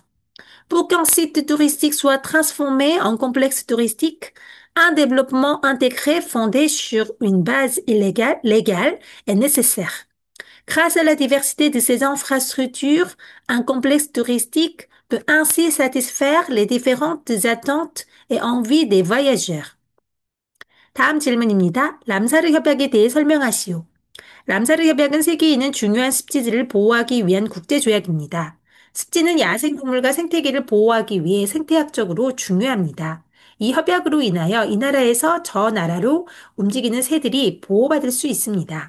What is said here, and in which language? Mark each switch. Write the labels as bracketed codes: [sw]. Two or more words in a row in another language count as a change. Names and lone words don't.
[fr] Pour qu'un site touristique soit transformé en complexe touristique, un développement intégré fondé sur une base légale est nécessaire. Grâce à la diversité de ces infrastructures, un complexe touristique peut ainsi satisfaire les différentes attentes et envies des voyageurs. [ko] 다음 질문입니다. 람사르 협약에 대해 설명하시오. 람사르 협약은 세계에 있는 중요한 습지들을 보호하기 위한 국제조약입니다. 습지는 야생동물과 생태계를 보호하기 위해 생태학적으로 중요합니다. 이 협약으로 인하여 이 나라에서 저 나라로 움직이는 새들이 보호받을 수 있습니다.